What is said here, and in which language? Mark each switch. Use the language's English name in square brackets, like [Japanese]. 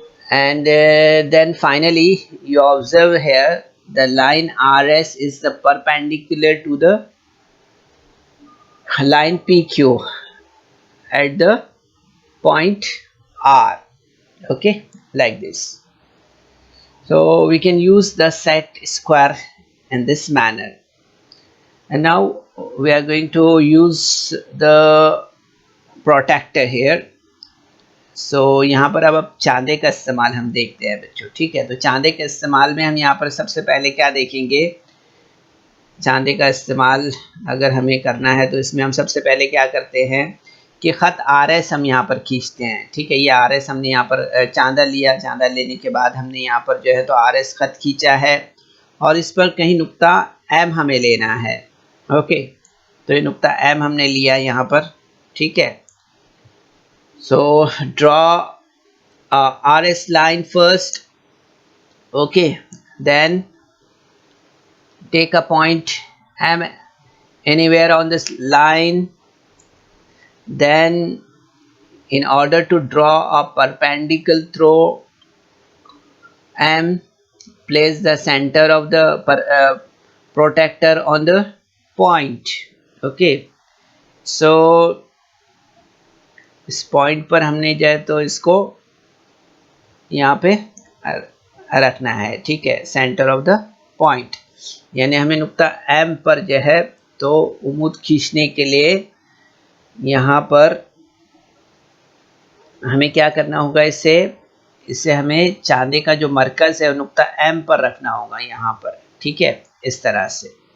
[English] and then finally you observe here the line RS is the perpendicular to the line PQ at the point R. Okay, like this. So we can use the set square in this manner. And now we are going to use the protector here. [Hindi] सो यहाँ पर अब चांदे का इस्तेमाल हम देखते हैं बच्चों, ठीक है। तो चांदे के इस्तेमाल में हम यहाँ पर सबसे पहले क्या देखेंगे, चांदे का इस्तेमाल अगर हमें करना है तो इसमें हम सबसे पहले क्या करते हैं कि ख़त RS हम यहाँ पर खींचते हैं, ठीक है। ये RS हमने यहाँ पर चांदा लिया, चांदा लेने के बाद हमने यहाँ पर जो है तो RS ख़त खींचा है और इस पर कहीं नुक्ता M हमें लेना है। ओके, तो ये नुक्ता M हमने लिया यहाँ पर, ठीक है। [English] So draw RS line first, okay, then take a point M anywhere on this line, then in order to draw a perpendicular through M, place the center of the protector on the point, okay। [Hindi] So इस point पर हमने जो है तो इसको यहाँ पे रखना है, ठीक है, सेंटर ऑफ द पॉइंट। यानी हमें नुक्ता M पर जो है तो उम्मीद खींचने के लिए यहाँ पर हमें क्या करना होगा, इसे हमें चांदे का जो मरकज़ है नुक्ता M पर रखना होगा यहाँ पर, ठीक है, इस तरह से।